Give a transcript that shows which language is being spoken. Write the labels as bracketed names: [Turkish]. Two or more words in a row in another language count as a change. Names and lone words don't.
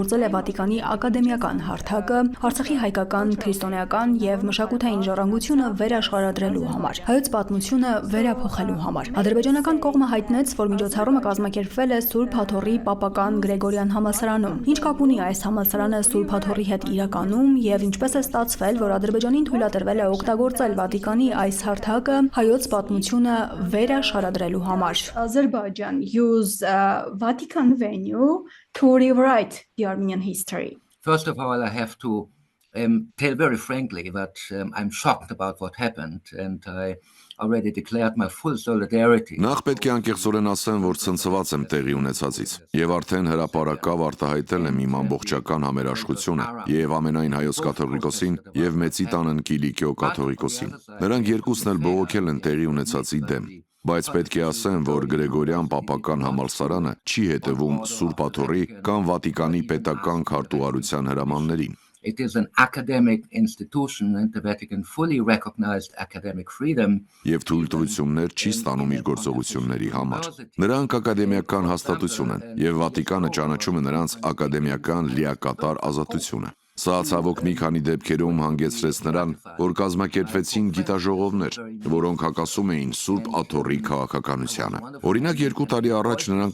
[Armenian] է Վատիկանի ակադեմիական հարթակը Արցախի հայկական, քրիստոնեական եւ մշակութային ժառանգությունը վերաշխարհադրելու համար։ Հայոց պատմությունը վերափոխելու համար։ Ադրբեջանական կողմը հայտնեց, որ միջոցառումը կազմակերպվել է Սուրբ Հաթոռի Պապական Գրեգորյան համալսարանում։ Ինչ կապ ունի այս համալսարանը Սուրբ Հաթոռի հետ իրականում եւ ինչպես է ստացվել, որ Ադրբեջանին թույլատրվել է օգտագործել Վատիկանի այս հարթակը հայոց պատմությունը վերաշխարհադրելու համար։ [English] Azerbaijan used Vatican venue to rewrite the Armenian history. First of all, I have to tell very frankly that I'm shocked about what happened and I already declared my full solidarity. [Armenian] Նախ պետք է անկեղծորեն ասեմ, որ ցնցված եմ տեղի ունեցածից եւ արդեն հրապարակավ արտահայտել եմ իմ ամբողջական համերաշխությունը եւ ամենայն հայոց կաթողիկոսին եւ մեծի տանն Կիլիկիո կաթողիկոսին։ Նրանք երկուսն էլ բողոքել են տեղի ունեցածի դեմ։ Բայց պետք է ասեմ, որ Գրեգորյան Պապական համալսարանը չի հետևում Սուրբ Հաթոռի կամ Վատիկանի պետական քարտուղարության հրամաններին։ [English] It is an academic institution and the Vatican fully recognized academic freedom. [Armenian] Եվ թույլտվություններ չի ստանում իր գործողությունների համար։ Նրանք ակադեմիական հաստատություն են, եւ Վատիկանը ճանաչում է նրանց ակադեմիական լիակատար ազատությունը։ Սա ցավոք մի քանի դեպքերում հանգեցրեց նրան, որ կազմակերպվեցին գիտաժողովներ, որոնք հակասում էին Սուրբ Աթոռի քաղաքականությանը։ Օրինակ 2 տարի առաջ նրանք